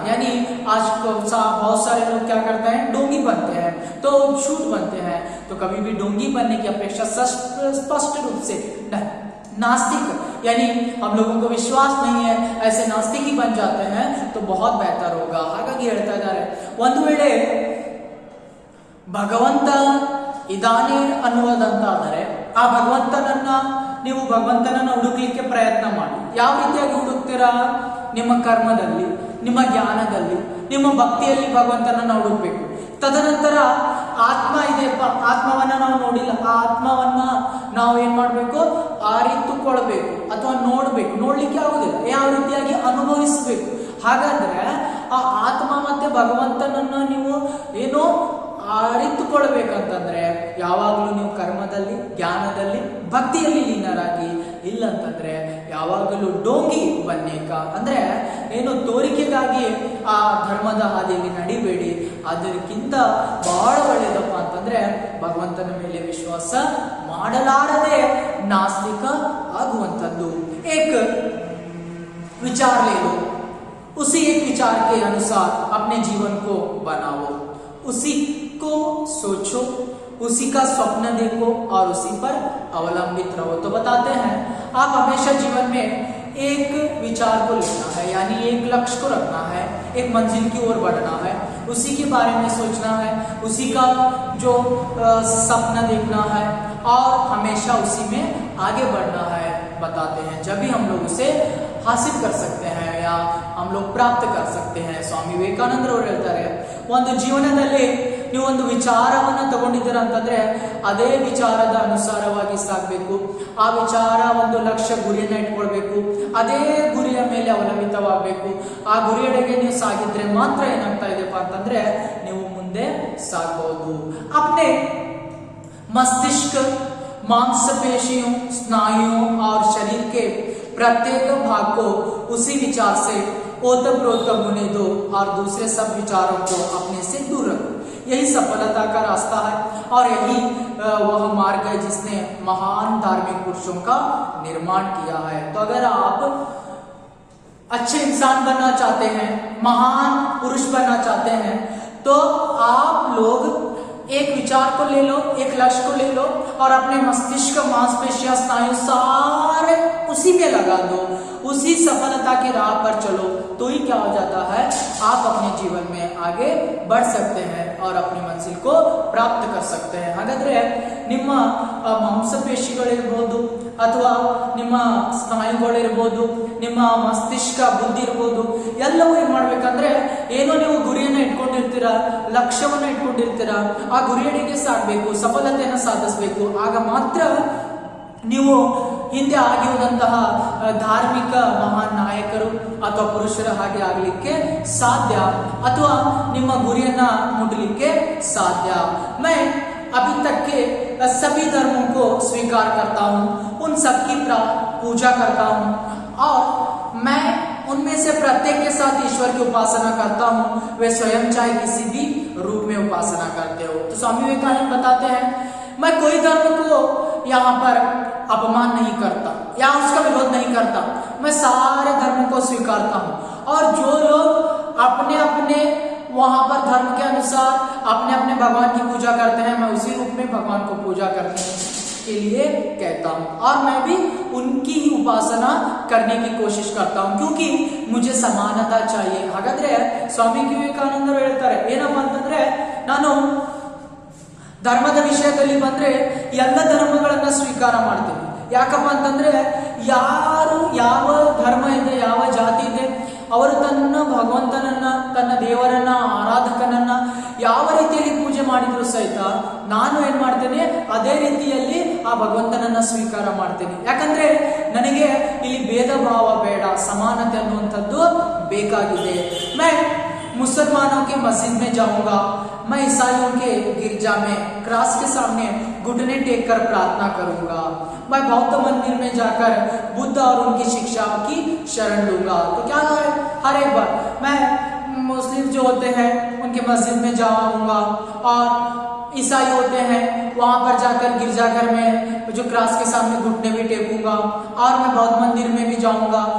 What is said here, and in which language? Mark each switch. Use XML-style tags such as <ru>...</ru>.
<hi>यानी आज बहुत सारे लोग क्या करते हैं? डोंगी बनते हैं तो झूठ बनते हैं। तो कभी भी डोंगी बनने की अपेक्षा स्पष्ट रूप से नास्तिक यानी हम लोगों को विश्वास नहीं है ऐसे नास्तिक ही बन जाते हैं तो बहुत बेहतर होगा।</hi> <kn>ಹಾಗಾಗಿ ಹೇಳ್ತಾ ಇದ್ದಾರೆ, ಒಂದು ವೇಳೆ ಭಗವಂತ ಇದಾನೆ ಅನ್ನುವುದಂತಾದರೆ ಆ ಭಗವಂತನನ್ನ ನೀವು ಭಗವಂತನನ್ನ ಹುಡುಕಲಿಕ್ಕೆ ಪ್ರಯತ್ನ ಮಾಡಿ। ಯಾವ ರೀತಿಯಾಗಿ ಹುಡುಕ್ತೀರಾ? ನಿಮ್ಮ ಕರ್ಮದಲ್ಲಿ, ನಿಮ್ಮ ಜ್ಞಾನದಲ್ಲಿ, ನಿಮ್ಮ ಭಕ್ತಿಯಲ್ಲಿ ಭಗವಂತನನ್ನ ಹುಡುಕ್ಬೇಕು। ತದನಂತರ ಆತ್ಮ ಇದೆಯಪ್ಪ, ಆತ್ಮವನ್ನ ನಾವು ನೋಡಿಲ್ಲ, ಆ ಆತ್ಮವನ್ನ ನಾವು ಏನ್ ಮಾಡ್ಬೇಕು? ಅರಿತುಕೊಳ್ಬೇಕು ಅಥವಾ ನೋಡ್ಬೇಕು, ನೋಡ್ಲಿಕ್ಕೆ ಆಗುದಿಲ್ಲ, ಯಾವ ರೀತಿಯಾಗಿ ಅನುಭವಿಸಬೇಕು। ಹಾಗಾದ್ರೆ ಆ ಆತ್ಮ ಮತ್ತೆ ಭಗವಂತನನ್ನ ನೀವು ಏನು ಅರಿತುಕೊಳ್ಬೇಕಂತಂದ್ರೆ ಯಾವಾಗಲೂ ನೀವು ಕರ್ಮದಲ್ಲಿ, ಜ್ಞಾನದಲ್ಲಿ, ಭಕ್ತಿಯಲ್ಲಿ ಲೀನರಾಗಿ. ಇಲ್ಲಂತಂದ್ರೆ ಯಾವಾಗಲೂ ಡೋಂಗಿ ಬನ್ನೇಕ ಅಂದ್ರೆ ಏನು ತೋರಿಕೆಗಾಗಿ ಆ ಧರ್ಮದ ಹಾದಿಯಲ್ಲಿ ನಡಿಬೇಡಿ. ಅದಕ್ಕಿಂತ ಬಹಳ ಒಳ್ಳೆಯದಪ್ಪ ಅಂತಂದ್ರೆ ಭಗವಂತನ ಮೇಲೆ ವಿಶ್ವಾಸ ಮಾಡಲಾರದೆ ನಾಸ್ತಿಕ ಆಗುವಂಥದ್ದು.</kn> <hi>ಏಕ್ विचार ले लो, उसी एक विचार के अनुसार अपने जीवन को बनाओ, उसी को सोचो, उसी का स्वप्न देखो और उसी पर अवलंबित रहो. तो बताते हैं आप हमेशा जीवन में एक विचार को लेना है, यानी एक लक्ष्य को रखना है, एक मंजिल की ओर बढ़ना है, उसी के बारे में सोचना है, उसी का जो सपना देखना है और हमेशा उसी में आगे बढ़ना है. बताते हैं जब भी हम लोग उसे हासिल कर सकते हैं या हम लोग प्राप्त कर सकते हैं.</hi> <kn>ಸ್ವಾಮಿ ವಿವೇಕಾನಂದರವರು ಹೇಳ್ತಾರೆ, ಒಂದು ಜೀವನದಲ್ಲಿ ನೀವು ಒಂದು ವಿಚಾರವನ್ನ ತಗೊಂಡಿದ್ದೀರ ಅಂತಂದ್ರೆ ಅದೇ ವಿಚಾರದ ಅನುಸಾರವಾಗಿ ಸಾಗಬೇಕು. ಆ ವಿಚಾರ ಒಂದು ಲಕ್ಷ್ಯ ಗುರಿಯನ್ನ ಇಟ್ಕೊಳ್ಬೇಕು, ಅದೇ ಗುರಿಯ ಮೇಲೆ ಅವಲಂಬಿತವಾಗಬೇಕು. ಆ ಗುರಿಯೆಡೆಗೆ ನೀವು ಸಾಗಿದ್ರೆ ಮಾತ್ರ ಏನಾಗ್ತಾ ಇದೆಪ್ಪ ಅಂತಂದ್ರೆ ನೀವು ಮುಂದೆ ಸಾಗಬಹುದು.</kn> <hi>अपने मस्तिष्क, मांसपेशियों, स्नायुओं और शरीर के प्रत्येक भाग को उसी विचार से ओतप्रोत होने दो और दूसरे सब विचारों को अपने से दूर रखो. यही सफलता का रास्ता है और यही वह मार्ग है जिसने महान धार्मिक पुरुषों का निर्माण किया है. तो अगर आप अच्छे इंसान बनना चाहते हैं, महान पुरुष बनना चाहते हैं, तो आप लोग एक विचार को ले लो, एक लक्ष्य को ले लो और अपने मस्तिष्क, मांसपेशियां, स्नायु सारे उसी में लगा दो, उसी सफलता की राह पर चलो. तो ही क्या हो जाता है, आप अपने जीवन में आगे बढ़ सकते हैं और अपनी मंजिल को प्राप्त कर सकते हैं.</hi> <kn>ಹಾಗಾದ್ರೆ ನಿಮ್ಮ ಮಾಂಸಪೇಶಿಗಳಿರ್ಬೋದು ಅಥವಾ ನಿಮ್ಮ ಸ್ನಾಯುಗಳಿರ್ಬೋದು, ನಿಮ್ಮ ಮಸ್ತಿಷ್ಕ, ಬುದ್ಧಿ ಇರ್ಬೋದು, ಎಲ್ಲವೂ ಏನ್ ಮಾಡ್ಬೇಕಂದ್ರೆ ಏನೋ ನೀವು ಗುರಿಯನ್ನ ಇಟ್ಕೊಂಡಿರ್ತೀರಾ, ಲಕ್ಷ್ಯವನ್ನ ಇಟ್ಕೊಂಡಿರ್ತೀರಾ, ಆ ಗುರಿಯಡಿಗೆ ಸಾಗಬೇಕು, ಸಫಲತೆಯನ್ನು ಸಾಧಿಸಬೇಕು. ಆಗ ಮಾತ್ರ ನೀವು ಹಿಂದೆ ಆಗಿರುವಂತಹ ಧಾರ್ಮಿಕ ಮಹಾನ್ ನಾಯಕರು ಅಥವಾ ಪುರುಷರ ಹಾಗೆ ಆಗಲಿಕ್ಕೆ ಸಾಧ್ಯ, ಅಥವಾ ನಿಮ್ಮ ಗುರಿಯನ್ನ ಮುಟ್ಟಲಿಕ್ಕೆ ಸಾಧ್ಯ.</kn> <hi>मैं अभी तक के सभी धर्मों को स्वीकार करता हूँ, उन सबकी पूजा करता हूँ और मैं उनमें से प्रत्येक के साथ ईश्वर की उपासना करता हूँ. वे स्वयं चाहे किसी भी रूप में उपासना करते हो. तो स्वामी विवेकानंद बताते हैं, मैं कोई धर्म को यहाँ पर अपमान नहीं करता या उसका विरोध नहीं करता, मैं सारे धर्मों को स्वीकारता हूँ. और जो लोग अपने अपने वहां पर धर्म के अनुसार अपने अपने भगवान की पूजा करते हैं, मैं उसी रूप में भगवान को पूजा करने के लिए कहता हूँ और मैं भी उनकी ही उपासना करने की कोशिश करता हूँ, क्योंकि मुझे समानता चाहिए.</hi> <kn>ಹಾಗಾದ್ರೆ ಸ್ವಾಮಿ ವಿವೇಕಾನಂದರು ಹೇಳ್ತಾರೆ ಏನಪ್ಪ ಅಂತಂದ್ರೆ, ನಾನು ಧರ್ಮದ ವಿಷಯದಲ್ಲಿ ಬಂದ್ರೆ ಎಲ್ಲ ಧರ್ಮಗಳನ್ನ ಸ್ವೀಕಾರ ಮಾಡ್ತೀನಿ. ಯಾಕಪ್ಪ ಅಂತಂದ್ರೆ ಯಾರು ಯಾವ ಧರ್ಮ ಇದೆ, ಯಾವ ಜಾತಿ ಇದೆ, ಅವರು ತನ್ನ ಭಗವಂತನನ್ನ, ತನ್ನ ದೇವರನ್ನ, ಆರಾಧಕನನ್ನ ಯಾವ ರೀತಿಯಲ್ಲಿ ಪೂಜೆ ಮಾಡಿದ್ರು ಸಹಿತ ನಾನು ಏನ್ ಮಾಡ್ತೇನೆ, ಅದೇ ರೀತಿಯಲ್ಲಿ ಆ ಭಗವಂತನನ್ನ ಸ್ವೀಕಾರ ಮಾಡ್ತೇನೆ. ಯಾಕಂದ್ರೆ ನನಗೆ ಇಲ್ಲಿ ಭೇದ ಭಾವ ಬೇಡ, ಸಮಾನತೆ ಅನ್ನುವಂಥದ್ದು ಬೇಕಾಗಿದೆ.</kn> <hi>मैं मुसलमानों के मस्जिद में जाऊंगा, मैं ईसाइयों के गिरजा में क्रॉस के सामने घुटने टेक कर प्रार्थना करूंगा, मैं बौद्ध मंदिर में जाकर बुद्ध और उनकी शिक्षा की शरण लूंगा. तो क्या है, हर एक बार मैं मुस्लिम जो होते हैं उनके मस्जिद में जाऊंगा और ईसाई होते हैं वहां पर जाकर गिरजाघर में जो क्रॉस के सामने घुटने भी टेकूंगा और मैं बौद्ध मंदिर में भी जाऊंगा.</hi>